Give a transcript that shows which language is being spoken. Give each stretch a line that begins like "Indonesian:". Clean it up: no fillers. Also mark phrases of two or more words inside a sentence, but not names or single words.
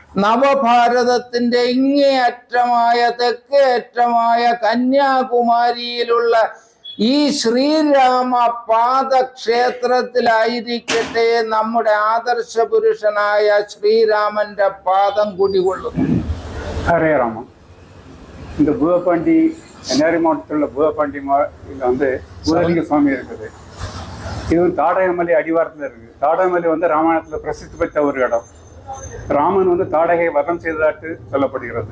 Malayalam: നവഭാരതത്തിന്റെ ഇങ്ങേയറ്റമായ തെക്കേ അറ്റമായ കന്യാകുമാരിയിലുള്ള ഈ ശ്രീരാമ പാദക്ഷേത്രത്തിലായിരിക്കട്ടെ നമ്മുടെ ആദർശ പുരുഷനായ ശ്രീരാമന്റെ പാദം കുടികൊള്ളുന്നു.
Tamil: ஹரே ராமன். இந்த பூதப்பாண்டி கன்னியாகுமரி மாவட்டத்தில் உள்ள பூதப்பாண்டி வந்து பூதலிங்க சுவாமி இருக்குது. இது வந்து தாடகமலை அடிவாரத்தில் இருக்குது. தாடகமலை வந்து ராமாயணத்தில் பிரசித்தி பெற்ற ஒரு இடம். ராமன் வந்து தாடகையை வதம் செய்ததாட்டு சொல்லப்படுகிறது.